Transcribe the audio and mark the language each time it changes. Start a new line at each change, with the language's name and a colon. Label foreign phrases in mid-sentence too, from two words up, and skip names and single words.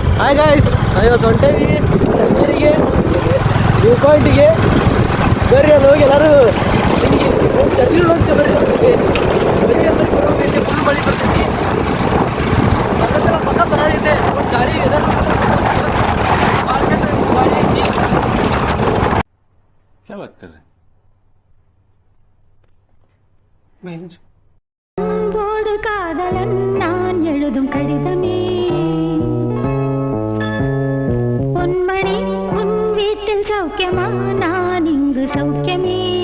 English: hi guys,
Kannada: ಇವತ್ತು ಹೊಂಟೇವಿ ಚನ್ನಗಿರಿಗೆ
English: view pointige.
Kannada: ಬರ್ರಿ ಅಲ್ಲಿ ಹೋಗಿ ಎಲ್ಲರೂ ಚನ್ನಗಿರಿ ಹೋಗ್ತೇವೆ. ಬರ್ರಿ ಅಂತ ಬರೋದೈತೆ, ಫುಲ್ ಮಳೆ ಬರ್ತೈತಿ. ಅದಕ್ಕೆಲ್ಲ ಪಕ್ಕ ಬರೋದೈತೆ, ಗಾಳಿ ವೆದರ್ ಗಾಳಿ ಐತಿ.
Hindi: क्या बात कर रहे हैं?
Tamil: அன்போடு காதலன் நான் எழுதும் கடிதமே, பொன்மணி உன் வீட்டில் சௌக்கியமா, நான் இங்கு சௌக்கியமே.